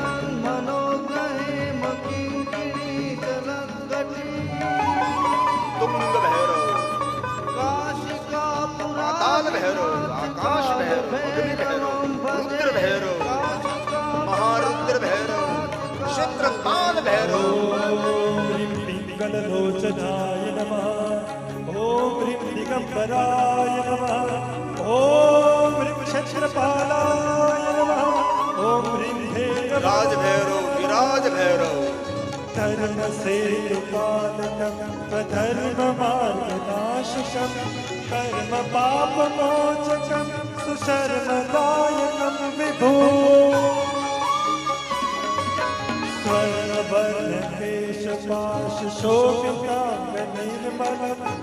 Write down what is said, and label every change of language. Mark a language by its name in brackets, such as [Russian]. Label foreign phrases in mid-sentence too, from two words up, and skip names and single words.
[Sanskrit] तुंग भैरव, पाताल भैरव, आकाश भैरव, अग्नि भैरव, रुद्र भैरव, महारुद्र भैरव, क्षेत्रपाल भैरव, ह्रीं पिङ्गललोचनाय नमः। ॐ ह्रीं दिगम्बराय नमः। ॐ ह्रीं क्षेत्रपालाय नमः। ॐ ह्रीं राज भैरव, विराज भैरव, धर्मसेतुपालकं स्वधर्ममार्गनाशकं कर्मपापमोचकं सुशर्मदायकं विभो स्वर्णवर्णकेशपाशशोभिताङ्गनिर्मलं